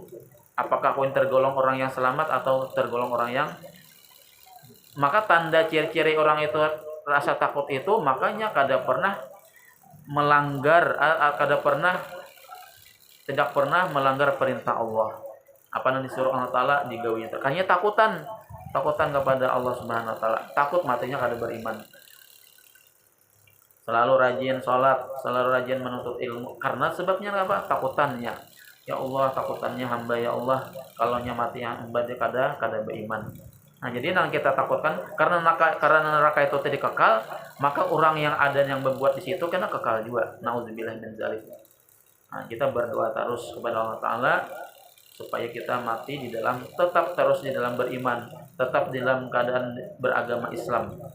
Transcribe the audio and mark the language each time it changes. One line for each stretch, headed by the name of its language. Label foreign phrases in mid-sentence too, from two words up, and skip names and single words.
Indonesian: Apakah aku tergolong orang yang selamat atau tergolong orang yang, maka tanda ciri-ciri orang itu rasa takut itu, makanya kada pernah melanggar, tidak pernah melanggar perintah Allah. Apa yang disuruh Allah Ta'ala digawinya. Hanya takutan kepada Allah Subhanahu Wa Ta'ala. Takut matinya kada beriman. Selalu rajin sholat, selalu rajin menuntut ilmu. Karena sebabnya apa? Takutannya. Ya Allah, takutannya hamba ya Allah. Kalau mati hamba dia kada beriman. Nah, jadi yang kita takutkan karena neraka itu tidak kekal, maka orang yang ada yang berbuat di situ kena kekal juga.
Arabic: نعوذ بالله من ذلك.
Indonesian: Nah, kita berdoa terus kepada Allah Ta'ala supaya kita mati tetap terus di dalam beriman, tetap di dalam keadaan beragama Islam.